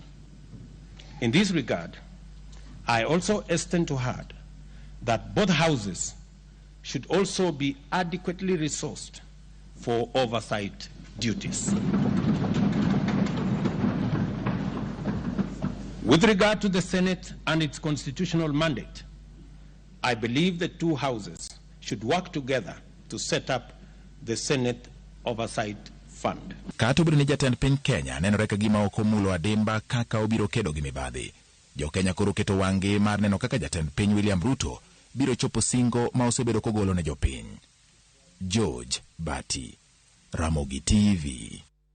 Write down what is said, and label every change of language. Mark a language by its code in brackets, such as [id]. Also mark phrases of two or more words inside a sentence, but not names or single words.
[en] In this regard, I also extend to her that both houses should also be adequately resourced for oversight duties. With regard to the Senate and its constitutional mandate, I believe the two houses should work together to set up the Senate Oversight Fund. [luo] Katubri ni jatend piny Kenya nenore ka gima ok omulo adimba kaka obiro kedo gi mibadhi. Jokenya koro keto wang'gi mar neno kaka jatend piny William Ruto biro chopo singo ma osebedo kogolo ne jopiny. George Bati, Ramogi TV.